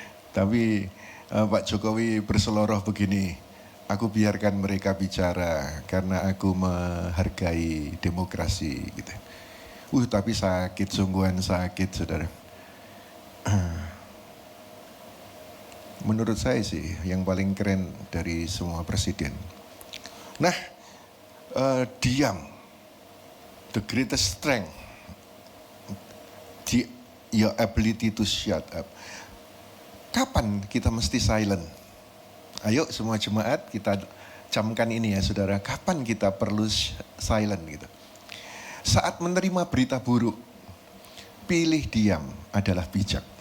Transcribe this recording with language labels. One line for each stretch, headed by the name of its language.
Indonesian: Tapi Pak Jokowi berseloroh begini, aku biarkan mereka bicara karena aku menghargai demokrasi gitu. Tapi sakit, sungguhan sakit saudara. Menurut saya sih yang paling keren dari semua presiden. Nah, diam,
English: the greatest strength, your ability to shut up.
Indonesian: Kapan kita mesti silent? Ayo semua jemaat kita camkan ini ya saudara. Kapan kita perlu silent gitu? Saat menerima berita buruk, pilih diam adalah bijak.